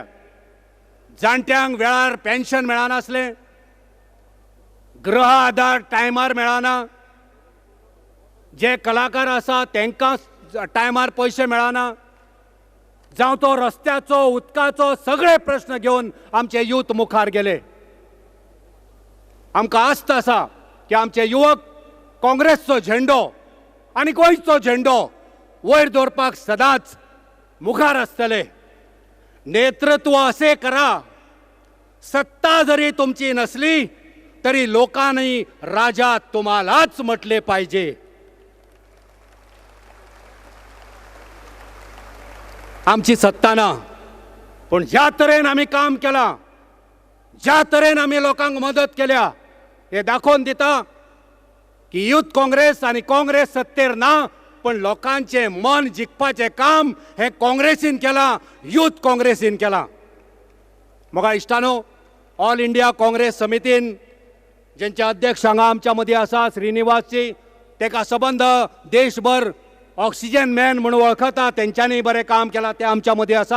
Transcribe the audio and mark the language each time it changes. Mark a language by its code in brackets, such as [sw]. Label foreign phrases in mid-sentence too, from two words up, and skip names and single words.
[kok] जाणट्यांक वेळार पेन्शन मेळनासलें, गृह आधार टायमार मेळना, जे कलाकार आसा तांकां टायमार पयशे मेळना, जावं तो रस्त्याचो, उदकाचो सगळे प्रश्न घेवन आमचे यूथ मुखार गेले. आमकां आस्त आसा की आमचे युवक काँग्रेसचो झेंडो आनी गोंयचो झेंडो वयर दवरपाक सदांच मुखार आसतले. [mr] नेतृत्व असे करा, सत्ता जरी तुमची नसली तरी लोकांनी राजा तुम्हालाच म्हटले पाहिजे. [kok] आमची सत्ता ना, पण ज्या तरेन आम्ही काम केला, ज्या तरेन आम्ही लोकांक मदत केल्या, हे दाखोवन दिता की यूथ काँग्रेस आणि काँग्रेस सत्तेर ना, पण लोकांचे मन जिखपाचे काम हे काँग्रेसीन केला, यूथ काँग्रेसीन केला. म्हाका इश्टानो, ऑल इंडिया काँग्रेस समितीन ज्यांचे अध्यक्ष हांगा आमच्या मदीं आसा श्रीनिवासजी, तेका सबंद देशभर ऑक्सिजन मॅन म्हणून वळखता, तेंच्यांनी बरें काम केलां, ते आमच्या मदीं आसा.